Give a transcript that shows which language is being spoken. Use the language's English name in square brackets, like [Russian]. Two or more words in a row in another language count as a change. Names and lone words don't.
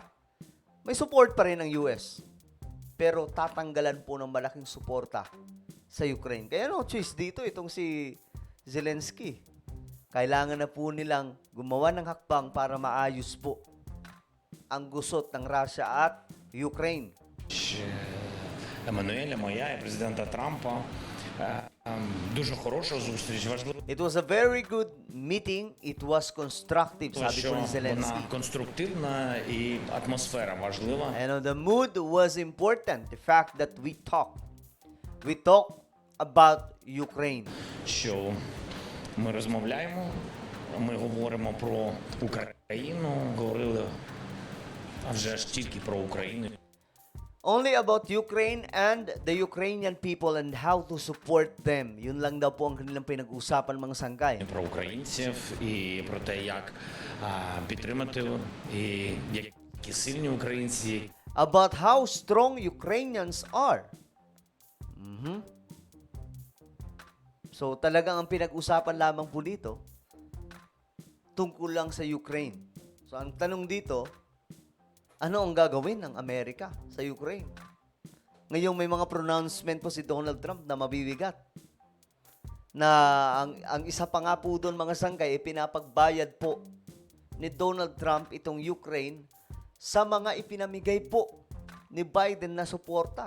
[Filipino] May support pa rin ng US. Pero tatanggalan po ng malaking suporta sa Ukraine. Kaya [English] no choice [Filipino] dito itong si Zelensky. Kailangan na po nilang gumawa ng hakbang para maayos po ang gusot ng Russia at Ukraine. [Ukrainian] Еммануеля, моя і президента Трампа. Дуже хороша зустріч, важливо, [English] It was a very good meeting. It was constructive, [Filipino] sabi [Ukrainian] що [Filipino] po ni Zelensky. [Ukrainian] вона конструктивна і атмосфера важлива. [English] And the mood was important. The fact that we talked. We talked about Ukraine. [Ukrainian] Що ми розмовляємо, ми говоримо про Україну, говорили, а вже ж тільки про Україну. [English] only about Ukraine and the Ukrainian people and how to support them. [Filipino] Yun lang daw po ang kanilang pinag-usapan mga sangkay. [Ukrainian] Про українців і про те, як підтримати і які сильні українці, [English] About how strong Ukrainians are. Mhm. [Filipino] So talagang ang pinag-usapan lamang po dito tungkol lang sa Ukraine. So ang tanong dito, ano ang gagawin ng Amerika sa Ukraine? Ngayong may mga pronouncement po si Donald Trump na mabibigat. Na ang isa pa nga po doon mga sangkay, pinapagbayad po ni Donald Trump itong Ukraine sa mga ipinamigay po ni Biden na suporta.